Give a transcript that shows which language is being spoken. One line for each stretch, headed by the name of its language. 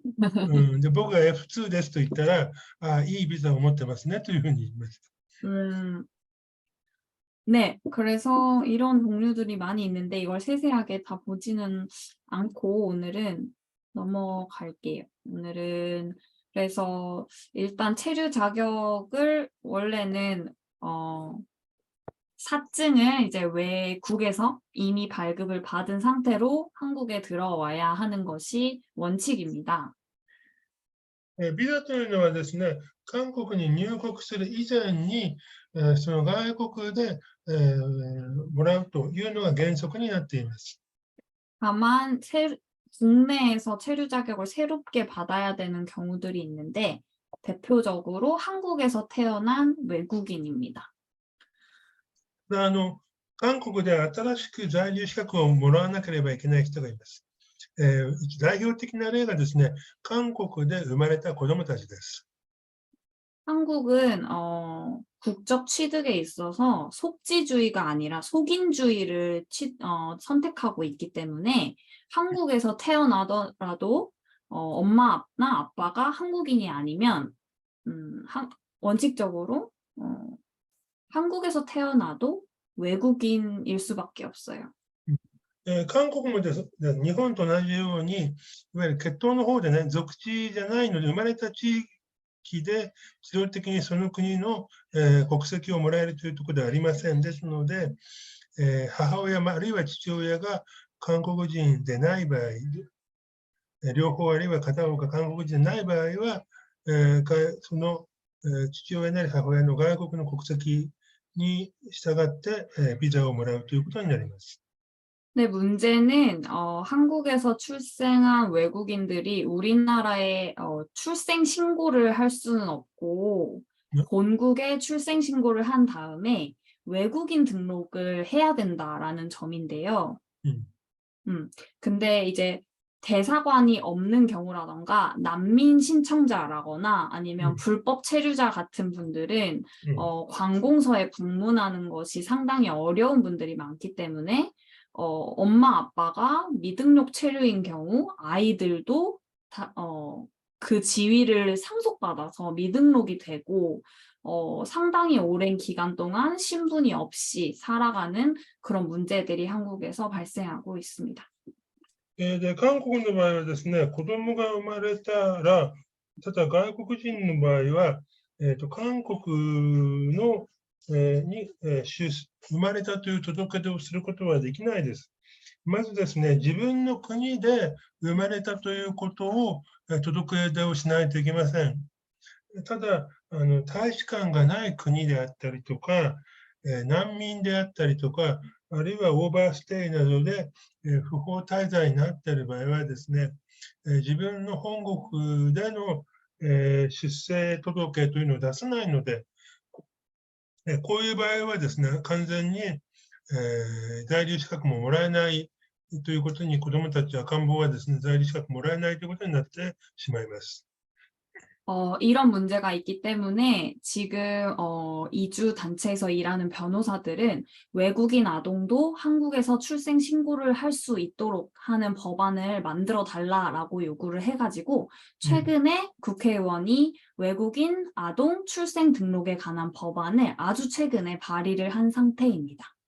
Korean: 근데
Japanese: 僕が F2 ですと言ったら、いいビザを持ってますねというふうに言いました。
Korean: 네, 그래서 이런 종류들이 많이 있는데 이걸 세세하게 다 보지는 않고 오늘은 넘어갈게요. 오늘은 그래서 일단 체류 자격을 원래는 사증을 이제 외국에서 이미 발급을 받은 상태로 한국에 들어와야 하는 것이 원칙입니다.
Japanese: ビザというのはですね、韓国に入国する以前に、その外国で、もらうというのが原則になっています。
Korean: 다만 국내에서 체류 자격을 새롭게 받아야 되는 경우들이 있는데 대표적으로 한국에서 태어난 외국인입니다.
Japanese: 韓国で新しく在留資格をもらわなければいけない人がいます。代表的な例がですね、韓国で生まれた子どもたちです。
Korean: 한국은 국적 취득에 있어서 속지주의가 아니라 속인주의를 선택하고 있기 때문에 한국에서 태어나더라도 엄마나 아빠가 한국인이 아니면 원칙적으로 한국에서 태어나도 외국인일 수밖에 없어요.
Japanese: 韓国もです日本と同じように、いわゆる血統の方でね、属地じゃないので、生まれた地域で自動的にその国の、国籍をもらえるというところではありません。ですので、母親、あるいは父親が韓国人でない場合、両方あるいは片方が韓国人でない場合は、その、父親なり母親の外国の国籍に従って、ビザをもらうということになります。
Korean: 근데 문제는 한국에서 출생한 외국인들이 우리나라에 출생 신고를 할 수는 없고 본국에 출생 신고를 한 다음에 외국인 등록을 해야 된다라는 점인데요. 근데 이제 대사관이 없는 경우라던가 난민 신청자라거나 아니면 불법 체류자 같은 분들은 관공서에 방문하는 것이 상당히 어려운 분들이 많기 때문에 엄마 아빠가 미등록 체류인 경우 아이들도 그 지위를 상속받아서 미등록이 되고 상당히 오랜 기간 동안 신분이 없이 살아가는 그런 문제들이 한국에서 발생하고 있습니다.
Japanese: で、韓国の場合はですね、子供が生まれたら、ただ外国人の場合は、韓国のに生まれたという届け出をすることはできないです。まずですね、自分の国で生まれたということを届け出をしないといけません。ただ、大使館がない国であったりとか、難民であったりとか、あるいはオーバーステイなどで不法滞在になっている場合はですね、自分の本国での出生届というのを出さないので、こういう場合はですね、完全に、在留資格ももらえないということに、子どもたちや赤ん坊はですね、在留資格もらえないということになってしまいます。
Korean: 이런 문제가 있기 때문에 지금 이주 단체에서 일하는 변호사들은 외국인 아동도 한국에서 출생 신고를 할 수 있도록 하는 법안을 만들어 달라라고 요구를 해가지고 최근에 국회의원이 외국인 아동 출생 등록에 관한 법안을 아주 최근에 발의를 한 상태입니다.